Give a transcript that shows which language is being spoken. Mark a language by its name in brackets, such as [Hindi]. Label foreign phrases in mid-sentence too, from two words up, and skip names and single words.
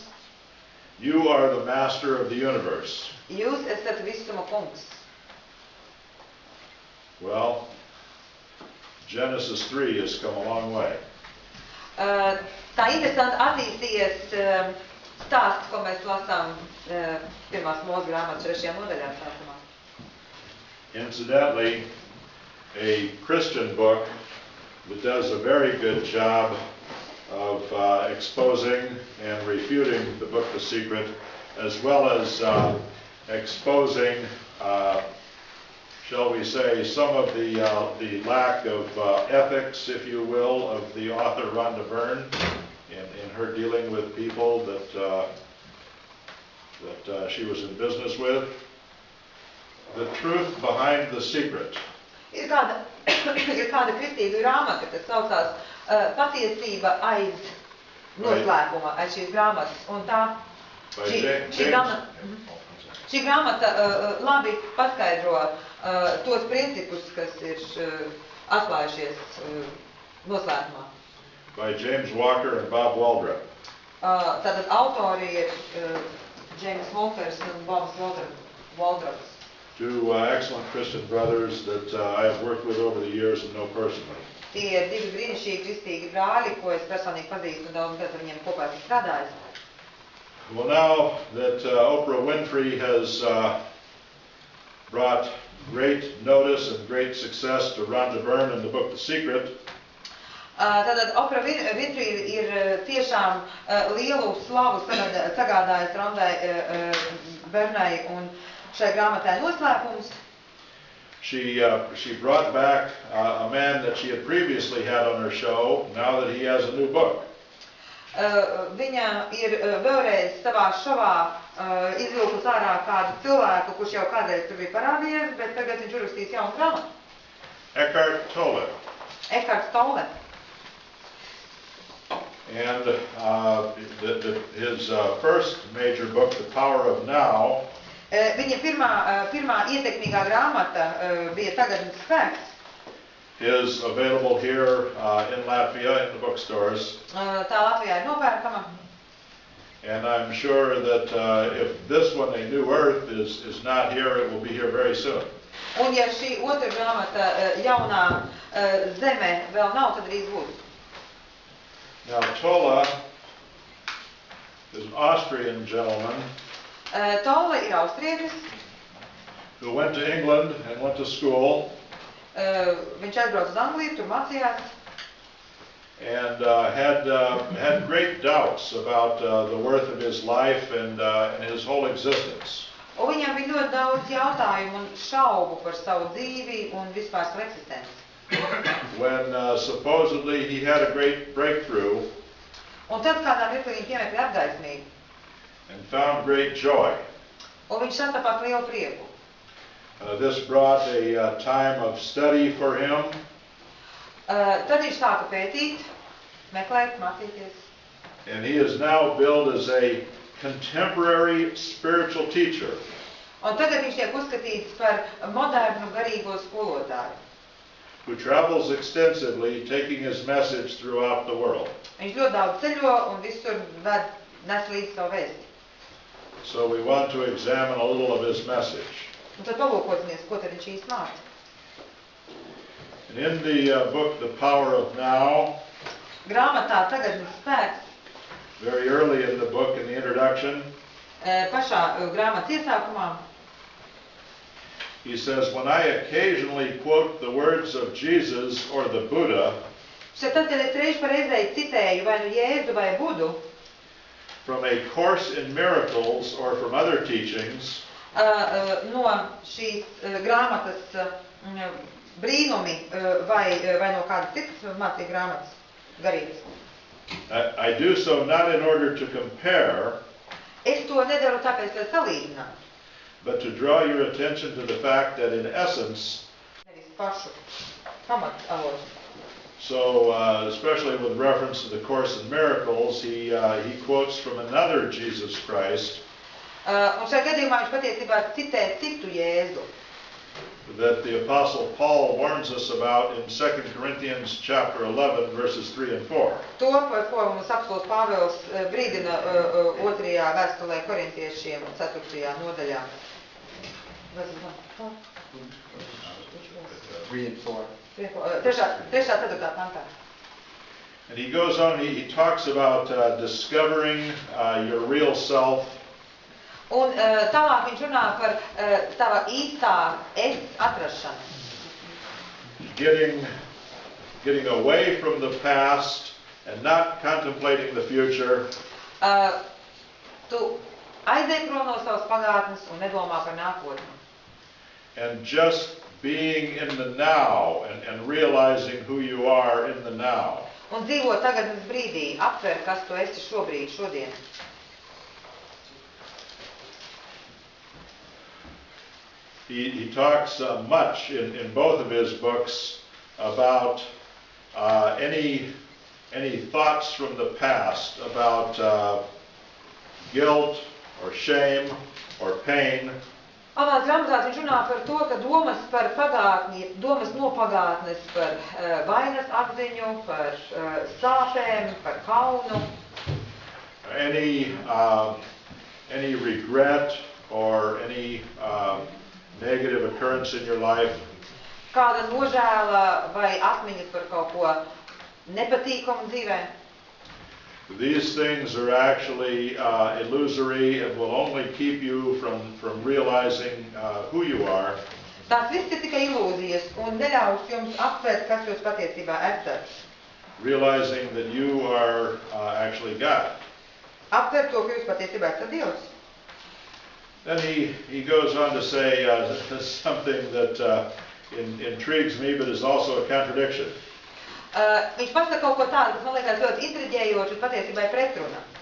[English] You are the master of the universe. [Latvian] Jūs esat visuma kungs. [English] Well, Genesis 3 has come a long way. [Latvian] Tā interesanti attīstījies stāsts, ko mēs lasām pirmās Mūzes grāmatas 3. nodaļā sākumā. [English] Incidentally, a Christian book that does a very good job of exposing and refuting the book The Secret, as well as exposing, shall we say, some of the lack of ethics, if you will, of the author Rhonda Byrne in her dealing with people that she was in business with. The truth behind the secret. [Latvian] Ir kāda kristīga grāmata, kas saucās Patiesība aiz noslēpuma, aiz šīs grāmatas. Un tā, šī grāmata labi paskaidro tos principus, kas ir atklājušies noslēpumā. [English] By James Walker and Bob Waldrop. [Latvian] Tātad autori ir James Walkers un Bobs Waldrops. [English] Two excellent Christian brothers that I have worked with over the years and know personally. [Latvian] Tie ir divi brīnišķīgi kristīgi brāļi, ko es personīgi pazīstu un daudz gadu ar viņiem kopā esmu strādājis. [English] Well, now that Oprah Winfrey has brought great notice and great success to Rhonda Byrne in the book The Secret, [Latvian] Tātad Oprah Winfrey ir tiešām lielu slavu sagādājis Rhondai Byrnai un šai grāmatai Noslēpums. [English] She brought back a man that she had previously had on her show, now that he has a new book. [Latvian] Viņa ir vēlreiz savā šovā izvilkus ārā kādu cilvēku, kurš jau kādreiz tur bija parādījies, bet tagad viņš uzrakstīs jaunu grāmatu. [English] Eckhart Tolle. [Latvian] Eckhart Tolle. [English] And his first major book, The Power of Now, [Latvian] Viņa pirmā ietekmīgā grāmata bija Tagadnes spēks. [English] Is available here in Latvia in the bookstores. [Latvian] Tā Latvijā ir nopērkama. [English] And I'm sure that if this one, A New Earth, is not here, it will be here very soon. [Latvian] Un ja šī otra grāmata Jaunā zeme vēl nav, tad drīz būs. [English] Now Tolle is an Austrian gentleman [Latvian] Tolle ir austrietis. [English] who went to England and went to school. [Latvian] Viņš aizbrauca uz Angliju, tur mācījās. [English] And had great doubts about the worth of his life and his whole existence. [Latvian] Un viņam bija ļoti daudz jautājumu un šaubu par savu dzīvi un vispār savu eksistenci. [English] When supposedly he had a great breakthrough [Latvian] Un tad kādā mirklī viņa piemeklēja apgaismību. [English] and found great joy. [Latvian] Un viņš sastapās lielu prieku. [English] This brought a time of study for him. [Latvian] Tad viņš sāka pētīt, meklēt, mācīties. [English] And he is now billed as a contemporary spiritual teacher. [Latvian] Un tagad viņš tiek uzskatīts par modernu garīgo skolotāju. [English] Who travels extensively, taking his message throughout the world. [Latvian] Viņš ļoti daudz ceļo un visur nes līdzi savu vēsti. [English] So we want to examine a little of his message. [Latvian] Un tad palūkosimies, ko tad viņš īsti māca. [English] And in the book, The Power of Now, [Latvian] Grāmatā Tagadnes spēks, [English] very early in the book, in the introduction, [Latvian] pašā grāmatas iesākumā, [English] he says, when I occasionally quote the words of Jesus or the Buddha [Latvian] šeit tad, kad es reiz par reizei citēju vai nu Jēzu vai Budu, [English] from a course in miracles or from other teachings, [Latvian] no šīs grāmatas brīnumi vai no kādas citas mācību grāmatas garīgas. [English] I do so not in order to compare, [Latvian] Es to nedaru tāpēc, lai salīdzinātu, [English] but to draw your attention to the fact that in essence, [Latvian] nevis pašu pamatavotu. [English] so especially with reference to the Course in Miracles, he quotes from another Jesus Christ [Latvian] Un šajā gadījumā viņš patiesībā citē citu Jēzu, [English] that the Apostle Paul warns us about in 2 Corinthians chapter 11, verses 3 and 4. [Latvian] to, par ko mums apostols Pāvils brīdina otrajā vēstulē korintiešiem 4. nodaļā. [English] 3 and 4. [Latvian] 3. pantā. [English] And he goes on, he talks about discovering your real self, [Latvian] Un tālāk viņš runā par tava īstā es atrašanu. [English] getting away from the past and not contemplating the future, [Latvian] Tu aizej prom no savas pagātnes un nedomā par nākotni. [English] and just being in the now and realizing who you are in the now. [Latvian] Un dzīvo tagadnes brīdī, aptver, kas tu esi šobrīd, šodien. [English] He talks much in both of his books about any thoughts from the past about guilt or shame or pain. [Latvian] Abās grāmatās viņš runā par to, ka domas par pagātni, domas no pagātnes par vainas apziņu, par sāpēm, par kaunu. [English] Any regret or any negative occurrence in your life. [Latvian] Kāda nožēla vai atmiņas par kaut ko nepatīkamu dzīvē. [English] These things are actually illusory and will only keep you from realizing who you are. [Latvian] Tās viss ir tikai ilūzijas un neļaus jums aptvērt, kas jūs patiesībā esat. [English] Realizing that you are actually God. [Latvian] Aptvērt to, ka jūs patiesībā esat Dievs. [English] Then he goes on to say something that intrigues me, but is also a contradiction. [Latvian] Viņš pasaka kaut ko tādu, kas man liekas ļoti intriģējoši un patiesībā ir pretruna.